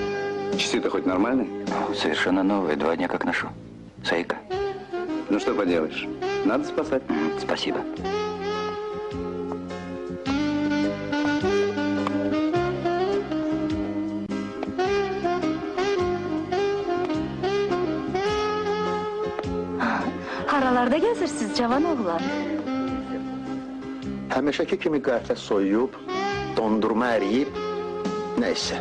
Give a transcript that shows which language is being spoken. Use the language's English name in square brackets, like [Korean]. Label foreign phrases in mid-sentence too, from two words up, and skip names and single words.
[Russian] Часы-то хоть нормальные? Совершенно новые, 2 дня как ношу. Сайка. Ну что поделаешь, надо спасать. Спасибо. [Azerbaijani] Haralarda gəzirsiniz cavan oğlan? Həmişəki kimi qəhvə soyuyub, dondurma əriyib, nəysə.